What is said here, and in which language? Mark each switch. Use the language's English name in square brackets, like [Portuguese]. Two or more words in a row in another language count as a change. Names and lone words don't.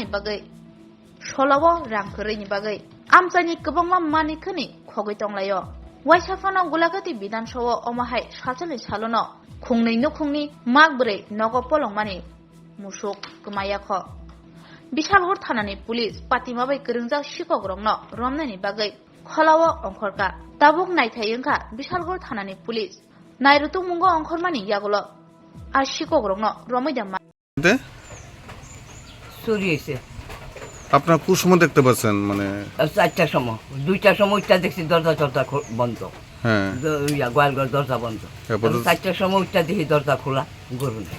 [Kok Borok] बागै सलावो रां खरैनि बागै आमचानि गोबांमा मानिखोनि खगै तंलायो वाइसाफानाव गुलाघाटी विधानसभा अमाहाय साचलनि सालनो खुंनै नुखुंनि मागब्रै नगो पलंमानि मुसुक गोमायाख बिशालगड़ थानानि पुलिस पातिमाबाय गोरोंजा शिকক रंनो रमनायनि बागै खलावो अंखरका दाबुक नायथायंखा बिशालगड़ थानानि पुलिस नायरुतु मुंगो अंखरमानि यागुलो [Bangla] আর শিকক রং রমৈদা সরিয়েছে। আপনার কোন সময় দেখতে পাচ্ছেন? মানে 4টার সময়, 2টার সময়টা দেখছি দরজা বন্ধ। হ্যাঁ, গোয়ালঘর দরজা বন্ধ। 4টার সময় উঠটা দেখি দরজা খোলা, গরু নেই।